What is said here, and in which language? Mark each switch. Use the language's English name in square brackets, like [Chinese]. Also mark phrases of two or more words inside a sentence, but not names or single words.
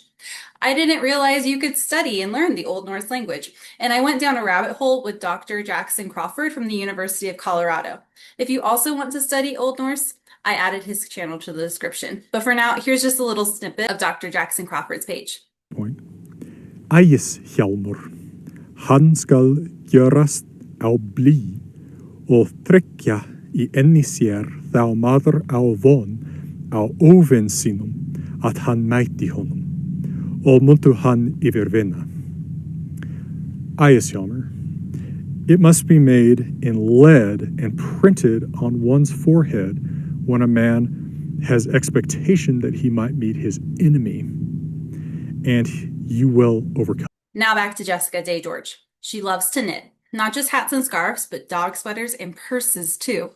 [English] I didn't realize you could study and learn the Old Norse language, and I went down a rabbit hole with Dr. Jackson Crawford from the University of Colorado. If you also want to study Old Norse, I added his channel to the description. But for now, here's just a little snippet of Dr. Jackson Crawford's page. [Icelandic] Ægishjálmur, hann skal gjörast á blý og tryggja í enni sér þá maður á von á óvin sínum að hann mæti honum og muntu hann yfirvinna. Ægishjálmur. [English] It must be made in lead and printed on one's forehead when a man has expectation that he might meet his enemy, and you will overcome. Now back to Jessica Day George. She loves to knit, not just hats and scarves, but dog sweaters and purses too.